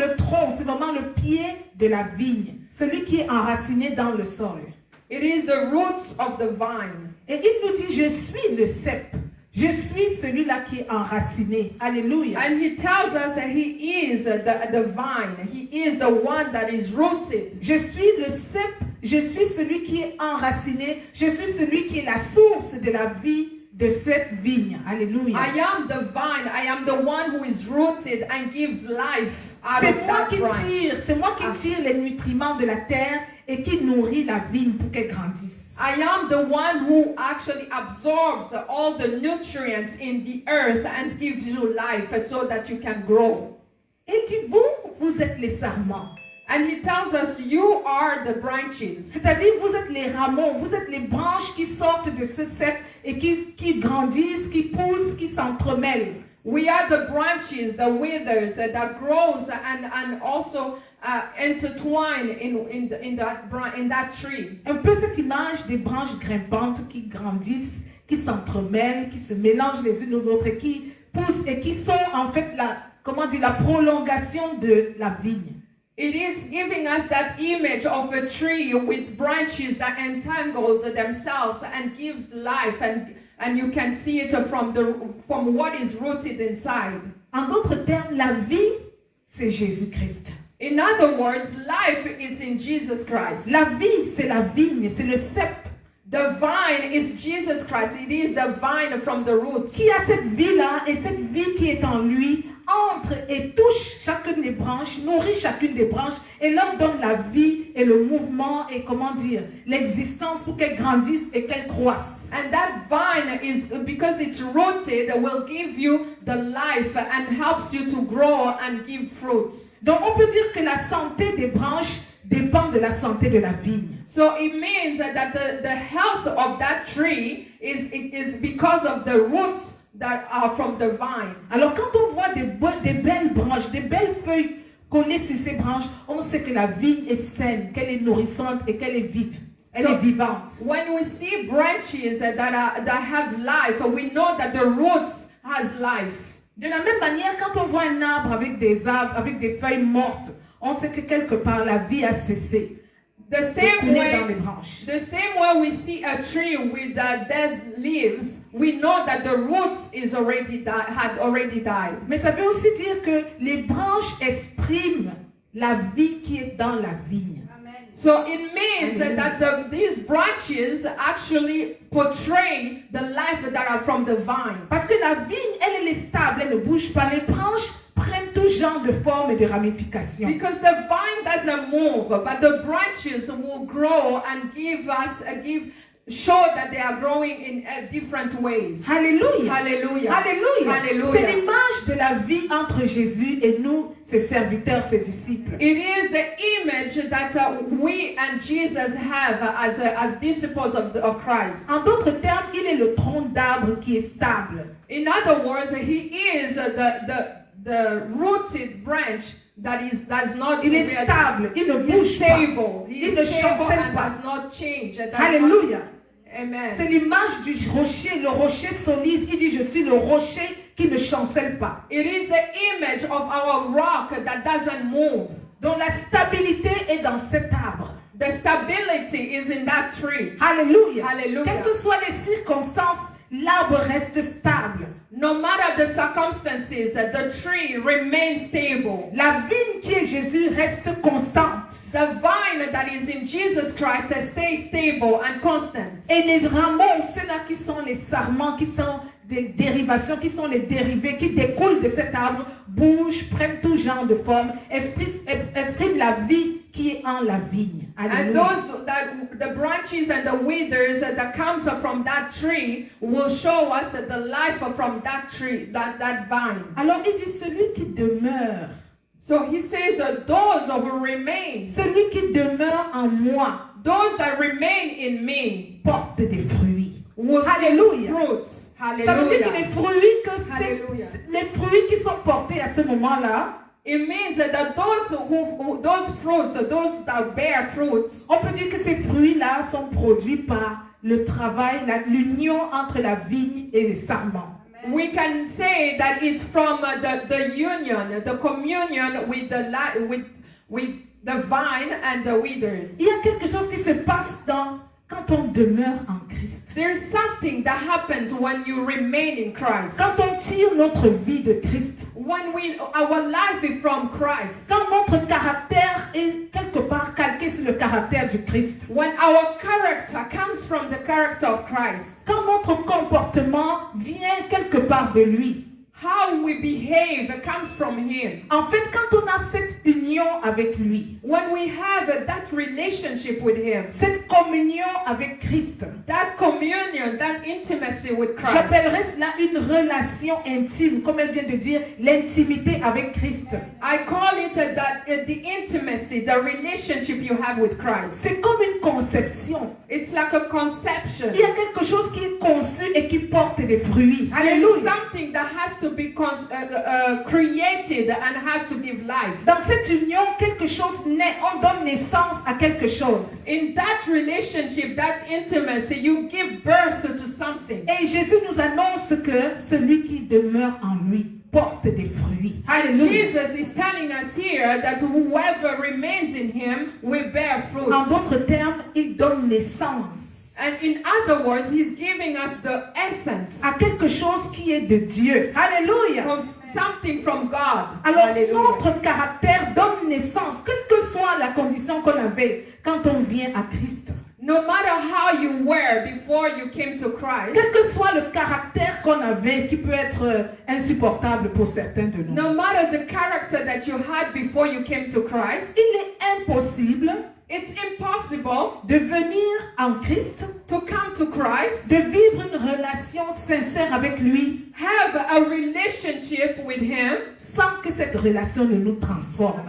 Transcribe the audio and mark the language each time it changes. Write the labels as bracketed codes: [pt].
[fr] le tronc, c'est vraiment le pied de la vigne, celui qui est enraciné dans le sol. [en] It is the roots of the vine. [fr] Et il nous dit, je suis le cep. Je suis celui-là qui est enraciné. Alléluia. [en] And he tells us that he is the vine. He is the one that is rooted. [fr] Je suis le cep. Je suis celui qui est enraciné. Je suis celui qui est la source de la vie de cette vigne. Alléluia. [en] I am the vine. I am the one who is rooted and gives life out [fr] C'est [en] of [fr] moi [en] that [fr] qui [en] branch. [fr] c'est moi qui tire les nutriments de la terre et qui nourrit la vigne pour qu'elle grandisse. [en] I am the one who actually absorbs all the nutrients in the earth and gives you life so that you can grow. [fr] Il dit, vous êtes les sarments. [en] And he tells us, you are the branches. [fr] C'est-à-dire, vous êtes les rameaux, vous êtes les branches qui sortent de ce cep et qui grandissent, qui poussent, qui s'entremêlent. [en] We are the branches, the withers that grows and also intertwine in that tree. [fr] Un peu cette image des branches grimpantes qui grandissent, qui s'entremêlent, qui se mélangent les unes aux autres, et qui poussent et qui sont en fait la prolongation de la vigne. [en] It is giving us that image of a tree with branches that entangle themselves and gives life, and you can see it from what is rooted inside. [fr] En d'autres termes, la vie, c'est Jésus-Christ. [en] In other words, life is in Jesus Christ. [fr] La vie, c'est la vigne, c'est le cep. [en] The vine is Jesus Christ. It is the vine from the roots. [fr] Qui a cette vie-là et cette vie qui est en lui entre et touche chacune des branches, nourrit chacune des branches et leur donne la vie et le mouvement et l'existence pour qu'elles grandissent et qu'elles croissent. [en] And that vine is, because it's rooted, will give you the life and helps you to grow and give fruits. [fr] Donc on peut dire que la santé des branches dépend de la santé de la vigne. [en] So it means that the health of that tree is because of the roots that are from the vine. [fr] Alors quand on voit des belles branches, des belles feuilles collées sur ces branches, on sait que la vigne est saine, qu'elle est nourrissante et qu'elle est vive. Elle est vivante. [en] When we see branches that have life, we know that the roots has life. [fr] De la même manière, quand on voit un arbre avec des feuilles mortes, on sait que quelque part la vie a cessé. [en] The same [fr] dans les branches. [en] way we see a tree with dead leaves, we know that the roots had already died. [fr] Mais ça veut aussi dire que les branches expriment la vie qui est dans la vigne. [en] So it means that these branches actually portray the life that are from the vine. [fr] Parce que la vigne, elle est stable, elle ne bouge pas. Les branches prennent tout genre de formes et de ramifications. [en] Because the vine doesn't move, but the branches will grow and give show that they are growing in different ways. [fr] Alléluia. [en] Hallelujah. [fr] Alléluia. [en] Hallelujah. [fr] C'est l'image de la vie entre Jésus et nous, ses serviteurs, ses disciples. [en] It is the image that we and Jesus have as disciples of Christ. [fr] En d'autres termes, il est le tronc d'arbre qui est stable. [en] In other words, he is the rooted branch that does not [fr] Il est stable, il ne bouge pas. [en] stable. He [fr] Il ne [en] is stable [fr] chancelle [en] and [fr] pas. [en] does not change. [fr] Alléluia. [en] Amen. [fr] C'est l'image du rocher, le rocher solide. Il dit, je suis le rocher qui ne chancelle pas. [en] It is the image of our rock that doesn't move. [fr] Donc la stabilité est dans cet arbre. [en] The stability is in that tree. [fr] Alléluia. [en] Hallelujah. [fr] Quelles que soient les circonstances, l'arbre reste stable. [en] No matter the circumstances, the tree remains stable. [fr] La vigne qui est Jésus reste constante. [en] The vine that is in Jesus Christ stays stable and constant. [fr] Et les rameaux, ceux-là qui sont les sarments, qui sont des dérivations, qui sont les dérivés, qui découlent de cet arbre, bougent, prennent tout genre de forme, expriment la vie qui est en la vigne. [en] And [fr] Alléluia. [en] the branches and the withers that comes from that tree will show us the life from that tree, that vine. [fr] Alors il dit, celui qui demeure, [en] So he says, those who remain, [fr] celui qui demeure en moi, [en] those that remain in me, [fr] porte des fruits. [en] will [fr] Alléluia. [en] give fruits. [fr] Ça veut dire que les fruits, Alléluia. les fruits qui sont portés à ce moment-là, [en] It means that those fruits, those that bear fruits, [fr] on peut dire que ces fruits-là sont produits par le travail, l'union entre la vigne et les sarments. [en] we can say that it's from the union, the communion with the vine and the withers. [fr] Il y a quelque chose qui se passe quand on demeure en Christ. [en] There's something that happens when you remain in Christ. [fr] Quand on tire notre vie de Christ. [en] When our life is from Christ. [fr] Quand notre caractère est quelque part calqué sur le caractère du Christ. [en] When our character comes from the character of Christ. [fr] Quand notre comportement vient quelque part de lui. [en] How we behave comes from Him. [fr] En fait, quand on a cette union avec lui, [en] When we have that relationship with Him, [fr] cette communion avec Christ, [en] that communion, that intimacy with Christ, [fr] j'appellerais cela une relation intime, comme elle vient de dire, l'intimité avec Christ. [en] I call it the intimacy, the relationship you have with Christ. [fr] C'est comme une conception. [en] It's like a conception. [fr] Il y a quelque chose qui est conçu et qui porte des fruits. [en] There's [fr] Alléluia. [en] something that has to be created and has to give life. [fr] Dans cette union, quelque chose naît, on donne naissance à quelque chose. [en] In that relationship, that intimacy, you give birth to something. [fr] Et Jésus nous annonce que celui qui demeure en lui porte des fruits. Alléluia. [en] Jesus is telling us here that whoever remains in Him will bear fruits. [fr] En d'autres termes, il donne naissance [en] And in other words, He's giving us the essence [fr] à quelque chose qui est de Dieu. Alléluia. [en] from something from God. [fr] Alors, [en] Hallelujah. [fr] notre caractère donne naissance, quelle que soit la condition qu'on avait quand on vient à Christ. [en] No matter how you were before you came to Christ, [fr] Quel que soit le caractère qu'on avait, qui peut être insupportable pour certains de nous, [en] no matter the character that you had before you came to Christ, [fr] il est impossible [en] it's impossible [fr] de venir en Christ, [en] to come to Christ, [fr] de vivre une relation sincère avec lui, [en] have a relationship with Him, [fr] sans que cette relation ne nous transforme.